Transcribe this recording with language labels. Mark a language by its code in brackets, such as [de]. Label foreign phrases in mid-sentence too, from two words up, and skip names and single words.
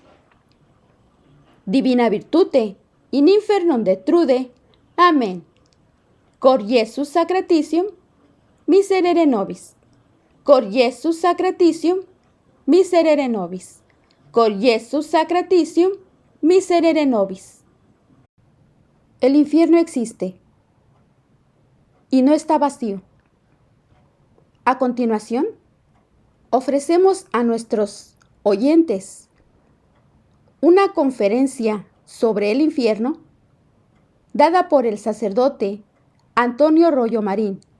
[la] Divina virtute, in infernum detrude. Amén. Cor Iesus sacratitium, miserere nobis. Cor Iesus sacratitium, miserere nobis. Cor Iesus sacratitium, miserere nobis. [es] El infierno existe y no está vacío. A continuación, ofrecemos a nuestros oyentes una conferencia sobre el infierno dada por el sacerdote Antonio Rollo Marín.